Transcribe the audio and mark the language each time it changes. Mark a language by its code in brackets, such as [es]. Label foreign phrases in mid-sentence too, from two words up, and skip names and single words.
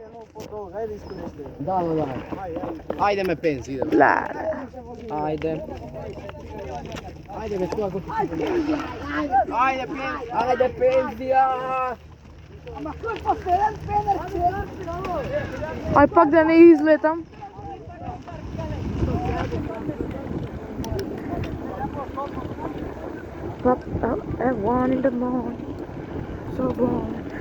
[mk] Да. Ајде ме пензи, идем. Ајде. Ајде бе, тоа го. Ајде пензија. Ама кој последен пенерче? Ај пак да не излетам. [en] Pop up at 1 in the morning, so wrong.